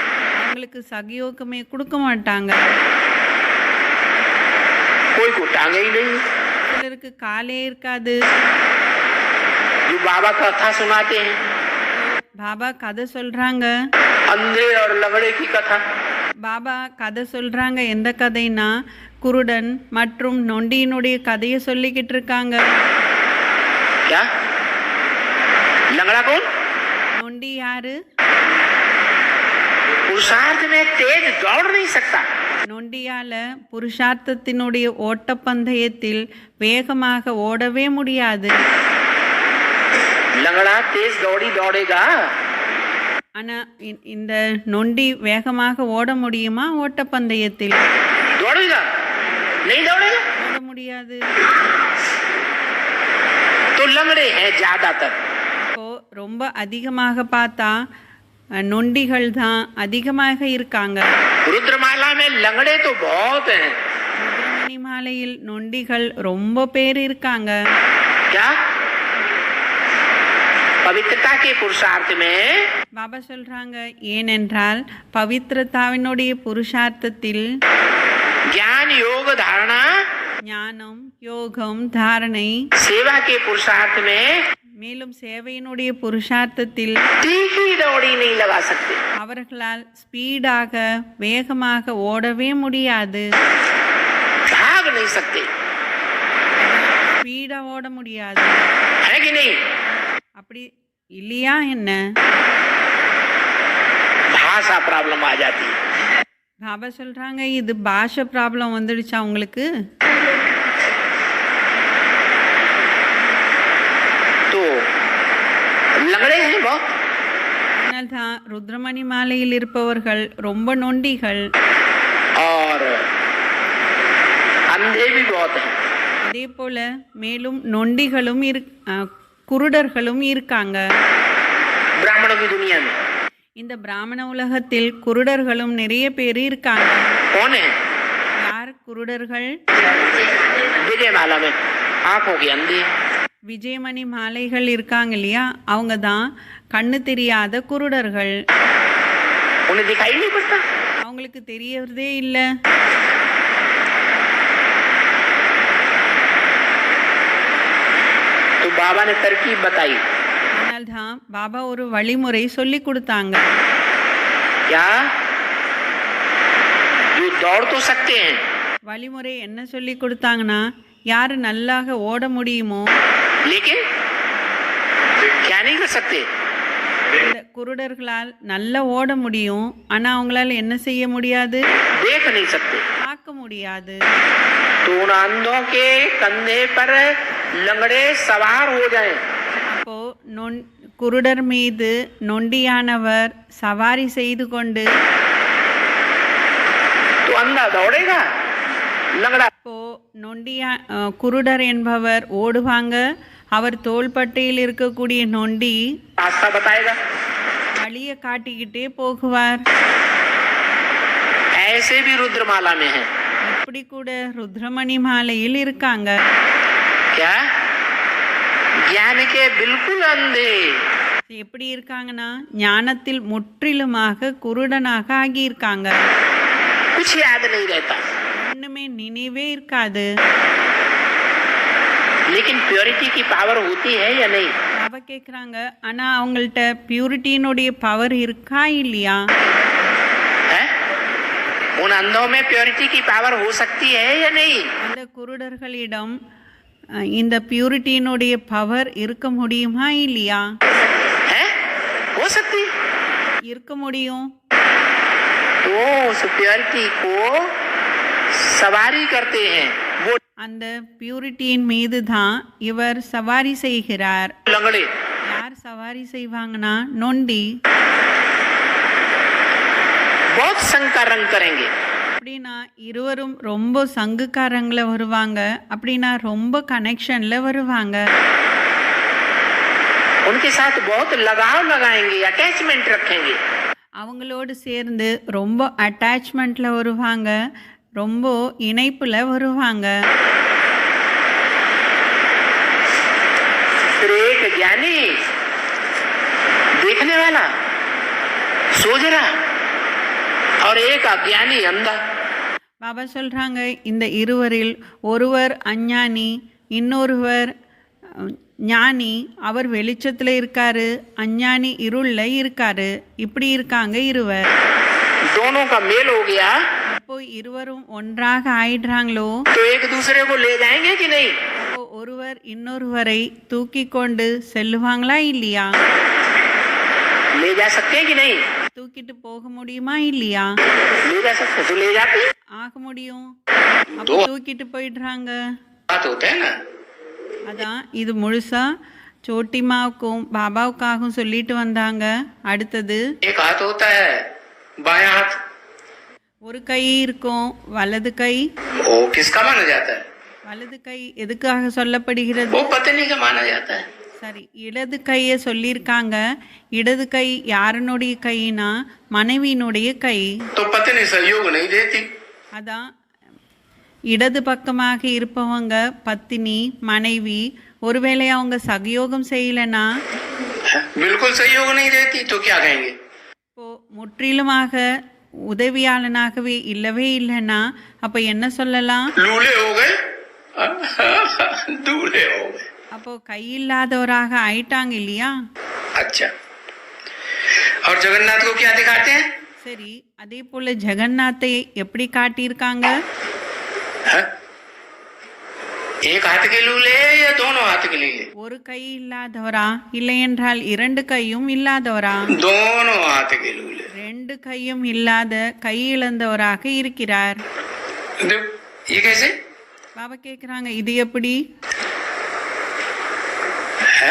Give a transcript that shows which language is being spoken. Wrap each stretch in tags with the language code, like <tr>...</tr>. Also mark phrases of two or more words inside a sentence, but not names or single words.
<ta>அவங்களுக்கு சகியோகமே கொடுக்க மாட்டாங்க.</ta> <hi>कोई को टांगे ही नहीं।</hi> <ta>சிலருக்கு காலே இருக்காது.</ta> <hi>जो बाबा कथा सुनाते हैं,</hi> <ta>பாபா கதை சொல்றாங்க.</ta> <hi>अंधे और लंगड़े की कथा।</hi> <ta>பாபா கதை சொல்றாங்க. எந்த கதைனா குருடன் மற்றும் நொண்டியினுடைய கதையை சொல்லிக்கிட்டு இருக்காங்க.</ta> <hi>क्या लंगड़ा कौन?</hi> <ta>நொண்டி யாரு?</ta> <hi>पुरुषार्थ में तेज दौड़ नहीं सकता।</hi> <ta>நொண்டியால புருஷார்த்தத்தினுடைய ஓட்டப்பந்தயத்தில் வேகமாக ஓடவே முடியாது.</ta> <hi>लंगड़ा तेज दौड़ेगा।</hi> <ta>ஆனா இந்த நொண்டி வேகமாக ஓட முடியுமா? ஓட்டப்பந்தயத்தில்</ta> <hi>दौड़ेगा नहीं, दौड़ेगा</hi> <ta>ஓட முடியாது.</ta> <hi>तो लंगड़े हैं ज्यादातर।</hi> <ta>இப்போ ரொம்ப அதிகமாக பார்த்தா நொண்டிகள் தான் அதிகமாக இருக்காங்க.</ta> <hi>रुद्रमाला में लंगड़े तो बहुत हैं।</hi> <ta>ருத்ரமணி மாலையில் நொண்டிகள் ரொம்ப பேர் இருக்காங்க.</ta> <hi>क्या पवित्रता के पुरुषार्थ में</hi> <ta>பாபா சொல்றாங்க, ஏனென்றால் பவித்ரதாவினுடைய புருஷார்த்தத்தில்</ta> <hi>ज्ञान योग धारणा,</hi> <ta>ஞானம், யோகம், தாரணை,</ta> <hi>सेवा के पुरुषार्थ में</hi> <ta>மேலும் சேவையினுடைய புருஷார்த்தத்தில்</ta> <hi>तीखी दौड़ी नहीं लगा सकते।</hi> <ta>அவர்களால் ஸ்பீடாக வேகமாக ஓடவே முடியாது.</ta> <hi>भाग नहीं सकते,</hi> <ta>ஸ்பீடா ஓட முடியாது.</ta> <hi>है कि नहीं?</hi> <ta>அப்படி இல்லையா என்ன?</ta> <hi>भाषा प्रॉब्लम आ जाती है।</hi> <ta>பாபா சொல்றாங்க, இது பாஷை ப்ராப்ளம் வந்துடுச்சா உங்களுக்கு?</ta> <hi>तो लंगड़े हैं बहुत।</hi> <ta>அதனால்தான் ருத்ரமணி மாலையில் இருப்பவர்கள் ரொம்ப நொண்டிகள்.</ta> <hi>और अंधे भी बहुत हैं।</hi> <ta>அதே போல மேலும் நொண்டிகளும் குருடர்களும் இருக்காங்க.</ta> <hi>ब्राह्मणों की दुनिया में</hi> <ta>இந்த பிராமண உலகத்தில் குருடர்களும் நிறைய பேர் இருக்காங்க.</ta> <hi>कौन है?</hi> <ta>யார் குருடர்கள்?</ta> <hi>विजयमाला में आंखों के अंधे।</hi> <ta>விஜயமணி மாலைகள் இருக்காங்க இல்லையா, அவங்க தான் கண்ணு தெரியாத குருடர்கள்.</ta> <hi>उन्हें दिखाई नहीं पड़ता।</hi> <ta>அவங்களுக்கு தெரியறதே இல்லை.</ta> <hi>तो बाबा ने तरकीब बताई।</hi> <ta>அதனால் தான் பாபா ஒரு வழிமுறை சொல்லி கொடுத்தாங்க.</ta> <hi>क्या जो दौड़ तो सकते हैं,</hi> <ta>வழிமுறை என்ன சொல்லி கொடுத்தாங்கன்னா, யார் நல்லாக ஓட முடியுமோ,</ta> <hi>लेकिन क्या नहीं कर सकते,</hi> <ta>இந்த குருடர்களால் நல்லா ஓட முடியும், ஆனால் அவங்களால என்ன செய்ய முடியாது,</ta> <hi>देख नहीं सकते।</hi> <ta>பார்க்க முடியாது.</ta> <hi>तो उन अंधों के कंधे पर लंगड़े सवार हो जाएं,</hi> <ta>அப்போ குருடர் மீது நொண்டியானவர் சவாரி செய்து கொண்டு,</ta> <hi>तो अंधा दौड़ेगा, लंगड़ा</hi> <ta>அப்போ குருடர் என்பவர் ஓடுவாங்க. அவர் தோள்பட்டையில் இருக்கக்கூடிய நொண்டி</ta> <hi>रास्ता बताएगा।</hi> <ta>வழியை காட்டிக்கிட்டே போகுவார்.</ta> <hi>ऐसे भी रुद्रमाला में है।</hi> <ta>இப்படி கூட ருத்ரமணி மாலையில் இருக்காங்க.</ta> <hi>क्या ज्ञान के बिल्कुल अंधे,</hi> <ta>எப்படி இருக்காங்கன்னா, ஞானத்தில் முற்றிலுமாக குருடனாக ஆகியிருக்காங்க.</ta> <hi>कुछ याद नहीं रहता,</hi> <ta>ஒண்ணுமே நினைவே இருக்காது.</ta> <hi>लेकिन प्योरिटी की पावर होती है या नहीं?</hi> <ta>பாபா கேட்குறாங்க, ஆனால் அவங்கள்ட்ட பியூரிட்டியினுடைய பவர் இருக்கா இல்லையா?</ta> <hi>है? उन अंधों में प्योरिटी की पावर हो सकती है या नहीं?</hi> <ta>அந்த குருடர்களிடம் இந்த பியூரிட்டியினுடைய பவர் இருக்க முடியுமா இல்லையா?</ta> <hi>है? हो सकती,</hi> <ta>இருக்க முடியும்.</ta> <hi>तो उस प्योरिटी को सवारी करते हैं वो</hi> <ta>அந்த பியூரிட்டியின் மீது தான் இவர் சவாரி செய்கிறார்.</ta> <hi>लंगड़े।</hi> <ta>யார் சவாரி செய்வாங்கன்னா, நொண்டி.</ta> <hi>बहुत शंका रंग करेंगे,</hi> <ta>அப்படின்னா இருவரும் ரொம்ப சங்குக்காரங்கள வருவாங்க. அப்படின்னா ரொம்ப கனெக்ஷன்ல வருவாங்க.</ta> <hi>उनके साथ बहुत लगाव लगाएंगे, अटैचमेंट रखेंगे।</hi> <ta>அவங்களோடு சேர்ந்து ரொம்ப அட்டாச்மெண்ட்ல வருவாங்க, ரொம்ப இணைப்புல வருவாங்க.</ta> <hi>फिर एक ज्ञानी देखने वाला सोच रहा और एक अज्ञानी अंधा।</hi> <ta>பாபா சொல்றாங்க, இந்த இருவரில் ஒருவர் அஞ்ஞானி, இன்னொருவர் ஞானி. அவர் வெளிச்சத்துல இருக்காரு, அஞ்ஞானி இருள்ல இருக்காரு. இப்படி இருக்காங்க இருவர்.</ta> <hi>दोनों का मेल हो गया</hi> <ta>அப்போ இருவரும் ஒன்றாக ஆயிடுறாங்களோ,</ta> <hi>तो एक दूसरे को ले जाएंगे कि नहीं?</hi> <ta>அப்போ ஒருவர் இன்னொருவரை தூக்கி கொண்டு செல்லுவாங்களா இல்லையா?</ta> <hi>ले जा सकते हैं कि नहीं?</hi> <ta>தூக்கிட்டு போக முடியுமா இல்லையா?</ta> <hi>ले जा सकते, तो ले जाते हैं।</hi> <ta>ஆக முடியும். அப்போ தூக்கிட்டு போயிடுறாங்க.</ta> <hi>बात होता है ना,</hi> <ta>அதான் இது முழுசா சோட்டிமாவுக்கும் பாபாவுக்காகவும் சொல்லிட்டு வந்தாங்க. அடுத்தது</ta> <hi>एक हाथ होता है बायां हाथ,</hi> <ta>ஒரு கை இருக்கும், வலது கை.</ta> <hi>वो किसका माना जाता है?</hi> <ta>வலது கை எதுக்காக சொல்லப்படுகிறது?</ta> <hi>वो पत्नी का माना जाता है।</hi> <ta>சரி, இடது கையை சொல்லியிருக்காங்க. இடது கை யாருனுடைய கைனா, மனைவியினுடைய கை.</ta> <hi>तो पत्नी सहयोग नहीं देती,</hi> <ta>அதான் இடது பக்கமாக இருப்பவங்க பத்தினி, மனைவி. ஒருவேளை அவங்க சகயோகம் செய்யலைன்னா,</ta> <hi>बिल्कुल सहयोग नहीं देती तो क्या कहेंगे?</hi> <ta>இப்போ முற்றிலுமாக உதவியாளனாகவே இல்லவே இல்லைன்னா அப்ப என்ன சொல்லலாம்?</ta> <hi>लूले हो गए, दूल्हे हो गए।</hi> <ta>அப்போ கை இல்லாதவராக ஆயிட்டாங்க இல்லையா?</ta> <hi>अच्छा, और जगन्नाथ को क्या दिखाते हैं?</hi> <ta>சரி, அதே போல ஜெகநாத்தை எப்படி காட்டியிருக்காங்க?</ta> <hi>हाँ? एक हाथ के लूले या दोनों हाथ के लूले?</hi> <ta>ஒரு கை இல்லாதவரா, இல்லை என்றால் இரண்டு கையும் இல்லாதவரா?</ta> <hi>दोनों हाथ के लूले।</hi> <ta>ரெண்டு கையும் இல்லாத, கை இழந்தவராக இருக்கிறார்.</ta> <hi>देखो, ये कैसे</hi> <ta>பாபா கேக்குறாங்க, இது எப்படி?</ta> <hi>है?</hi>